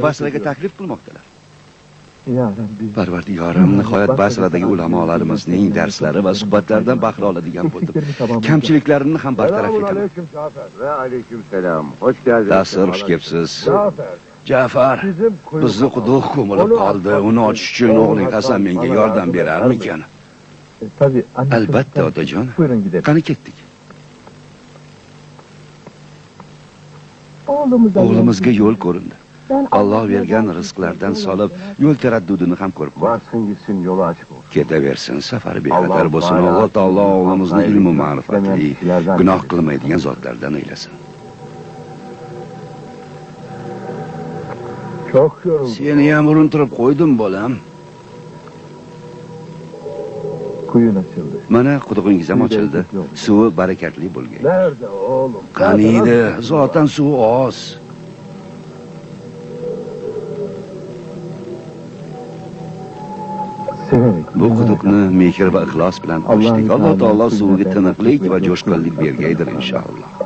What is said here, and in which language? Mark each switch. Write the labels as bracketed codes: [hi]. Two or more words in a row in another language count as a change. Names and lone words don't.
[uz] Meni Basraga taklif qilmoqdalar. Ya Rabbi. Parvardigorim, nihoyat Basradagi ulamolarimizning darslari va suhbatlaridan bahra oladigan bo'ldim. Kamchiliklarimni ham bartaraf etaman. [tr] Aleyküm Cafer. Ve aleyküm selam. Hoş geldiniz. [uz] Ta'sir xush kelibsiz. [tr] Cafer. [uz] Ja'far, bizni quduq ko'milib qoldi. Uni ochish uchun o'g'ling Hasan menga yordam berarmikan? [tr] Tabii. [uz] Albatta, otajon. [tr] Buyurun gidelim. [uz] Qani ketdik. [tr] Oğlumuza [uz] yo'l ko'rindi. Alloh bergan rizqlardan solib, yo'l taraddudini ham ko'rib qo'ydi. [tr] Varsın gitsin, yolu açık olsun. [uz] Ketaversin, safari bexatar bo'lsin. Alloh taolo o'g'limizni ilmu ma'rifatli, gunoh qilmaydigan zotlardan aylasin. [tr] Çok yoruldum. [uz] Seni ham urintirib qo'ydim, bolam. [tr] Kuyun açıldı. [uz] Mana qudug'ingiz ham ochildi. Suvi barakatli bo'lgan. [tr] Nerede oğlum? [uz] Qani edi, zotan suvi oz. [tr] Severek. [uz] Bu quduqni mehr va ixlos bilan ochdik. Alloh taolo suviga tiniqlik va jo'shqinlik bergaydir inshaalloh.